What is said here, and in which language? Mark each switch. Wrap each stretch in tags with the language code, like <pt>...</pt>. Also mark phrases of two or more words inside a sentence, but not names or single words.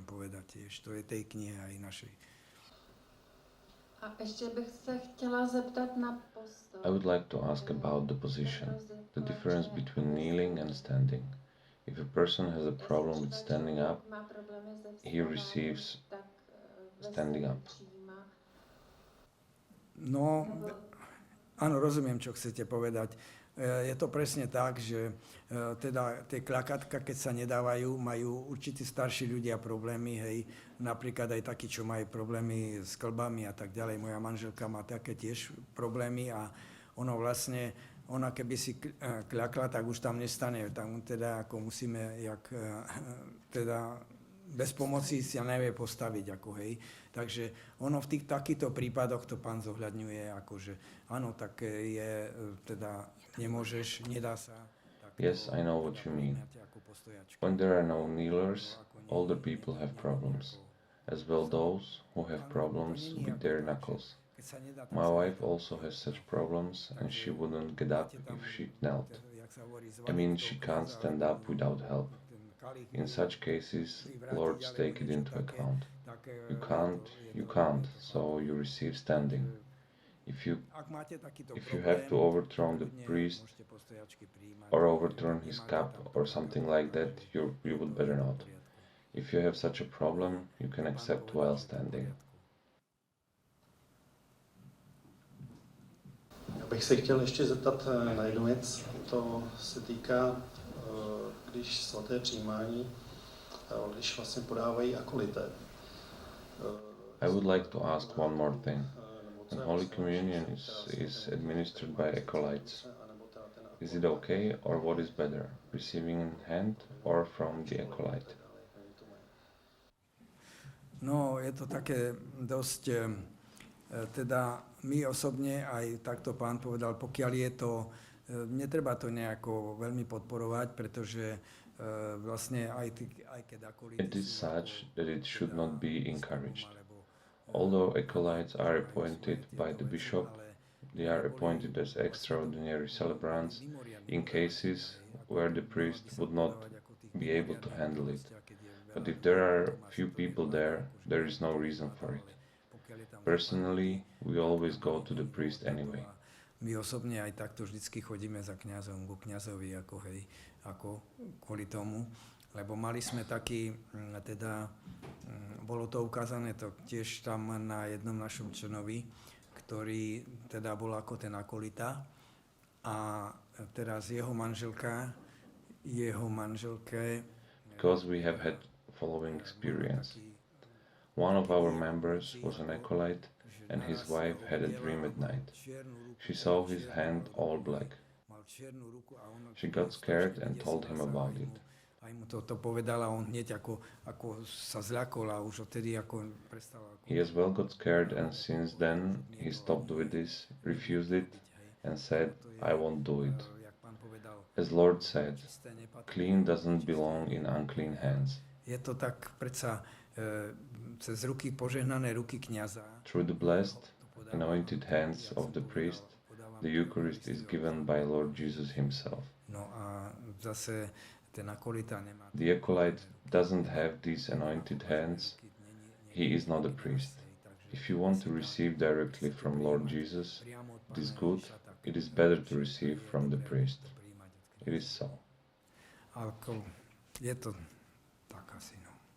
<en>I would like to ask about the position, the difference between kneeling and standing. If a person has a problem with standing up, he receives standing up.</en> <sk>No, áno, rozumiem, čo chcete povedať. Je to presne tak, že teda tie klakatka, keď sa nedávajú, majú určití starší ľudia problémy, hej, napríklad aj takí, čo majú problémy s klbami a tak ďalej. Moja manželka má také tiež problémy a ona keby si kľakla, tak už tam nestane. Tam teda ako musíme, teda bez pomoci si nevie postaviť, ako hej. Takže ono v takýchto prípadoch to pán zohľadňuje, akože áno, tak je teda nemôžeš, nedá sa.</sk> <en>Yes, I know what you mean. When there are no kneelers, older people have problems, as well those who have problems with their knuckles. My wife also has such problems, and she wouldn't get up if she knelt. I mean, she can't stand up without help. In such cases, lords take it into account. You can't, so you receive standing.</en> <sk>Ak máte takýto</sk> <en>If you have to overthrow the</en> <sk>kľudne</sk> <en>priest</en> <sk>môžete postojačky prijímať.</sk> <en>or overturn his</en> <sk>Nemáte</sk> <en>cup</en> <sk>tam</sk> <en>or to something</en> <sk>právo,</sk> <en>like that, you would better</en> <sk>je to</sk> <en>not.</en> <sk>v poriadku.</sk> <en>If you have such a problem, you can</en> <sk>Pán</sk> <en>accept</en> <sk>povedal,</sk> <en>while</en> <sk>že je to v</sk> <en>standing.</en> <sk>poriadku.</sk> <cs>Já bych se chtěl ještě zeptat na jednu věc. To se týká, když svaté přijímání, když vlastně podávají akolité.</cs> <en>I would like to ask one more thing. When Holy Communion is administered by acolytes, is it okay or what is better, receiving in hand or from the acolyte?</en> <sk>No, je to také dosť, teda my osobne, aj takto pán povedal, pokiaľ je to, netreba to nejako veľmi podporovať, pretože vlastne aj keď akolíti</sk> <en>It is</en> <sk>sú</sk> <en>such</en> <sk>ako</sk> <en>that it should</en> <sk>teda</sk> <en>not be</en> <sk>biskupom</sk> <en>encouraged.</en> <sk>alebo,</sk> <en>Although acolytes are</en> <sk>majú</sk> <en>appointed</en> <sk>svoje</sk> <en>by</en> <sk>tieto</sk> <en>the</en> <sk>veci,</sk> <en>bishop,</en> <sk>ale</sk> <en>they are</en> <sk>boli</sk> <en>appointed as</en> <sk>vlastne</sk> <en>extraordinary</en> <sk>to</sk> <en>celebrants</en> <sk>mimoriadne</sk> <en>in cases</en> <sk>hej, ako</sk> <en>where the</en> <sk>malo by</sk> <en>priest</en> <sk>sa</sk> <en>would not</en> <sk>podávať ako tých</sk> <en>be able to</en> <sk>mimoriadnych</sk> <en>handle it.</en> <sk>milostiach, keď je veľa</sk> <en>But if</en> <sk>ľudí,</sk> <en>there are</en> <sk>potom</sk> <en>few</en> <sk>asi to</sk> <en>people</en> <sk>vypadá</sk> <en>there,</en> <sk>ako, že</sk> <en>there is no</en> <sk>to</sk> <en>reason</en> <sk>vypadá,</sk> <en>for it.</en> <sk>ale pokiaľ je tam zo pár ľudí,</sk> <en>Personally, we always go to the priest</en> <sk>tak to</sk> <en>anyway.</en> <sk>a my osobne aj takto vždycky chodíme za kňazom, ku kňazovi, ako hej, ako kvôli tomu, lebo mali sme taký, teda bolo to ukázané to tiež tam na jednom našom členovi, ktorý teda bol ako ten akolita a teraz jeho manželke</sk> <en>Because we have had following experience. One of our members was an acolyte and his wife had a dream at night. She saw his hand all black. She got scared and told him about it.</en> <sk>Aj mu to povedala, on hneď ako sa zľakol a už odtedy ako prestal.</sk> <en>He as well got scared and since then he stopped with this, refused it and said, I won't do it. As Lord said, clean doesn't belong in unclean hands.</en> <sk>Je to tak predsa cez ruky, požehnané ruky kňaza.</sk> <en>Through the blessed, anointed hands of the priest, the Eucharist is given by Lord Jesus himself.</en> <sk>No a zase ten akolita nemá.</sk> <en>The acolyte doesn't have these anointed hands. He is not a priest. If you want to receive directly from Lord Jesus, it is good. It is better to receive from the priest. It is so.</en> <sk>Ako je to tak asi, no.</sk>